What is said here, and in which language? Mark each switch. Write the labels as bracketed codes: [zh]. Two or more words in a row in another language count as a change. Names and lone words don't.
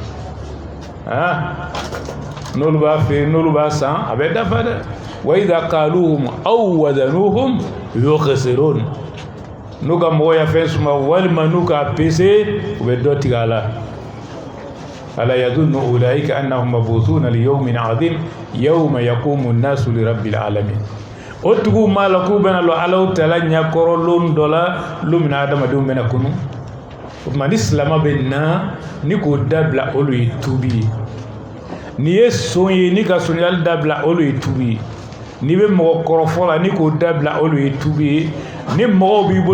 [bm] n'olu b'a feere n'olu b'a san a bɛ dafa dɛ [ar] وإذا كالوهم أو وزنوهم يخسرون [bm] n'u ka mɔgɔw ya fɛn suma walima n'u ka pese u bɛ dɔ tigɛ a la [ar] ألا يظن أولئك أنهم مبعوثون ليوم عظيم يوم يقوم الناس لرب العالمين [bm] o tugu ma la k'u bɛna lɔ Alaw tala ɲɛkɔrɔ lon dɔ la lo min na adamadenw bɛna kunu o tuma ni silama bɛ na ni k'o dabila olu ye tubi ye n'i ye son ye ni ka soniyali dabila olu ye tubi ye n'i bɛ mɔgɔ kɔrɔfɔ la ni k'o dabila olu ye tubi ye ni mɔgɔw b'i bolo